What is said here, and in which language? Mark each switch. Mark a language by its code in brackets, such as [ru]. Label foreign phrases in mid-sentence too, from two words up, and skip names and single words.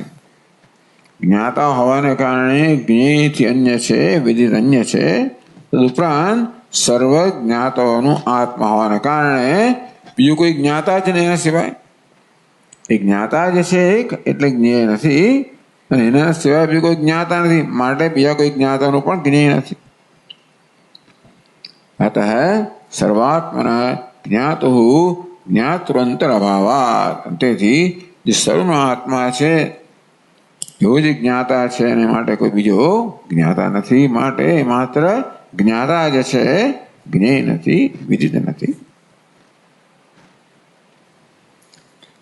[gu] જ્ઞાતા હોવાને કારણે જ્ઞેયથી અન્ય છે, વિદિત અન્ય છે. તદુપરાંત સર્વ જ્ઞાતાઓનું આત્મા હોવાને કારણે બીજું કોઈ જ્ઞાતા જ નહીં એના સિવાય. એ જ્ઞાતા જે છે એક એટલે જ્ઞેય નથી, અને એના સિવાય બીજું કોઈ જ્ઞાતા નથી, માટે બીજા કોઈ જ્ઞાતાનું પણ જ્ઞેય નથી. [sa] अतः सर्वात्मनः ज्ञातुः ज्ञातृंतर अभावात्. [gu] તેથી જે સર્વનો આત્મા છે એવો જ જ્ઞાતા છે, અને માટે કોઈ બીજો જ્ઞાતા નથી. માટે માત્ર જ્ઞાતા જે છે જ્ઞેય નથી, વિદિત નથી.